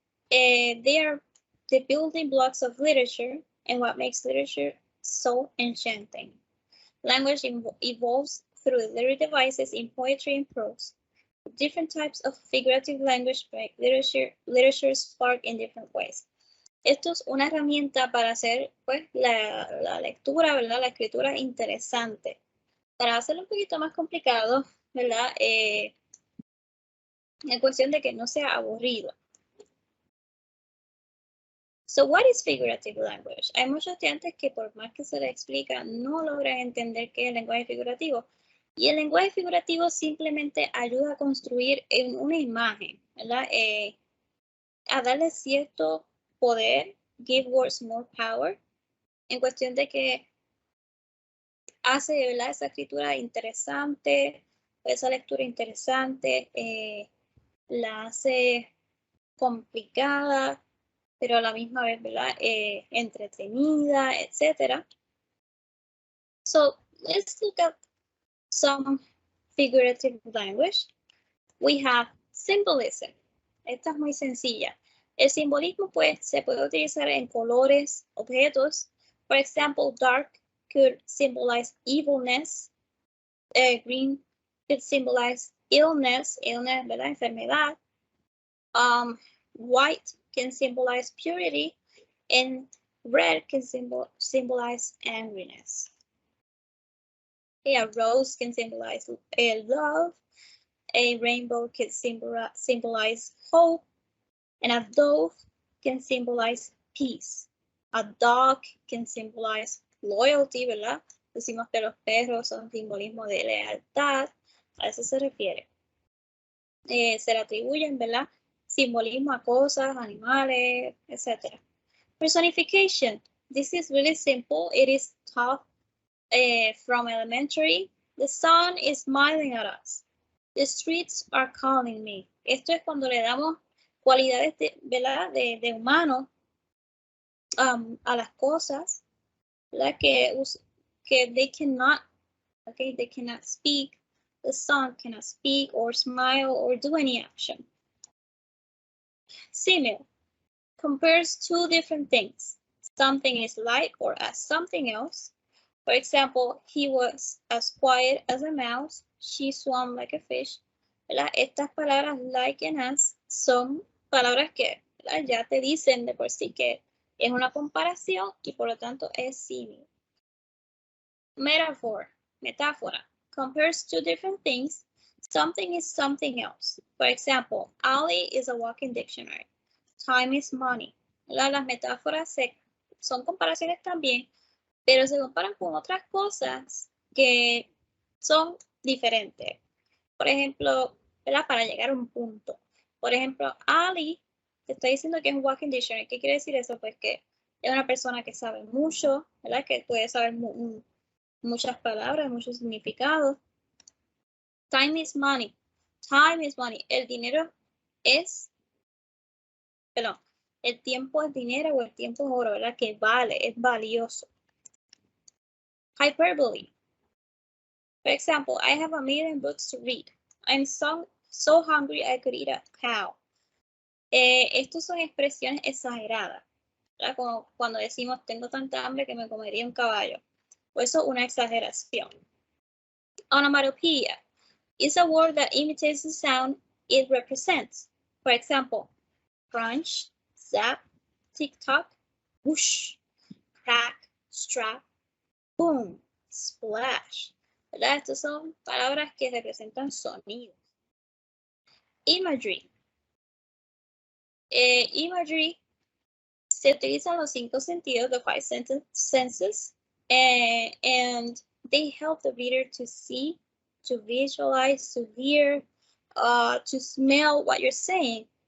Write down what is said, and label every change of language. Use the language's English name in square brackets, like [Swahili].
[English] They are the building blocks of literature and what makes literature so enchanting. Language evolves through literary devices in poetry and prose. Different types of figurative language make literature spark in different ways. [Spanish] Esto es una herramienta para hacer pues, la lectura, ¿verdad? La escritura interesante. Para hacerlo un poquito más complicado, ¿verdad? En cuestión de que no sea aburrido. [English] So, what is figurative language? [Spanish] Hay muchos estudiantes que por más que se les explica, no logran entender qué es el lenguaje figurativo. Y el lenguaje figurativo simplemente ayuda a construir una imagen, ¿verdad? A darle cierto poder, [English] give words more power, [Spanish] en cuestión de que hace, ¿verdad? Esa escritura interesante, esa lectura interesante, la hace complicada, pero a la misma vez, ¿verdad? Entretenida, etc. [English] So, let's look at some figurative language. We have symbolism. [Spanish] Esta es muy sencilla. El simbolismo, pues, se puede utilizar en colores, objetos. [English] For example, dark could symbolize evilness. Green could symbolize illness, [Spanish] ¿verdad? Enfermedad. [English] White can symbolize purity, and red can symbolize angriness. A rose can symbolize love. A rainbow can symbolize hope. And a dove can symbolize peace. A dog can symbolize loyalty, ¿verdad? [Spanish] Decimos que los perros son simbolismo de lealtad. A eso se refiere. Se le atribuyen, ¿verdad? Simbolismo a cosas, animales, etc. Personification. [English] This is really simple. It is taught from elementary. The sun is smiling at us. The streets are calling me. [Spanish] Esto es cuando le damos cualidades de, ¿verdad? de humano a las cosas, ¿verdad? [English] Que they cannot, okay, they cannot speak, the sun cannot speak or smile or do any action. Simile compares two different things. Something is like or as something else. For example, he was as quiet as a mouse. She swam like a fish. ¿Verdad? [Spanish] Estas palabras like and as son palabras que, ¿verdad?, ya te dicen de por sí que es una comparación y por lo tanto es símil. [English] Metaphor, metáfora, compares two different things. Something is something else. For example, Ali is a walking dictionary. Time is money. ¿Verdad? [Spanish] Las metáforas son comparaciones también, pero se comparan con otras cosas que son diferentes. Por ejemplo, ¿verdad?, para llegar a un punto. Por ejemplo, Ali te está diciendo que es un walking dictionary. ¿Qué quiere decir eso? Pues que es una persona que sabe mucho, ¿verdad?, que puede saber muchas palabras, muchos significados. [English] Time is money. Time is money. [Spanish] El dinero es, perdón, el tiempo es dinero o el tiempo es oro, ¿verdad?, que vale, es valioso. [English] Hyperbole. For example, I have a million books to read. I'm so hungry I could eat a cow. [Spanish] Estos son expresiones exageradas, ¿verdad? Como cuando decimos tengo tanta hambre que me comería un caballo. O eso es una exageración. [English] Onomatopoeia is a word that imitates the sound it represents. For example, crunch, zap, tick-tock, whoosh, crack, strap, boom, splash. ¿Verdad? [Spanish] Estas son palabras que representan sonidos. [English] Imagery. Imagery [Spanish] se utilizan los 5 sentidos, [English] the 5 senses, and they help the reader to see, to visualize, to hear, to smell what you're saying.